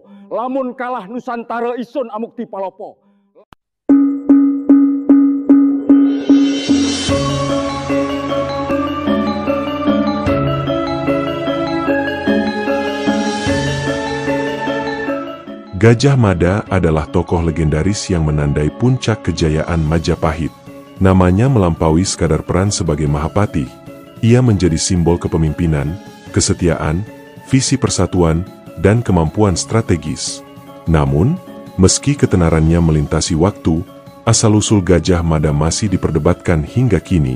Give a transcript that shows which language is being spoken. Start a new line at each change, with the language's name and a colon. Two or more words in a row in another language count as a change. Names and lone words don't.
Kawi: Lamun kalah Nusantara isun amukti palopo.
Indonesian: Gajah Mada adalah tokoh legendaris yang menandai puncak kejayaan Majapahit. Namanya melampaui sekadar peran sebagai Mahapati. Ia menjadi simbol kepemimpinan, kesetiaan, visi persatuan, dan kemampuan strategis. Namun, meski ketenarannya melintasi waktu, asal-usul Gajah Mada masih diperdebatkan hingga kini.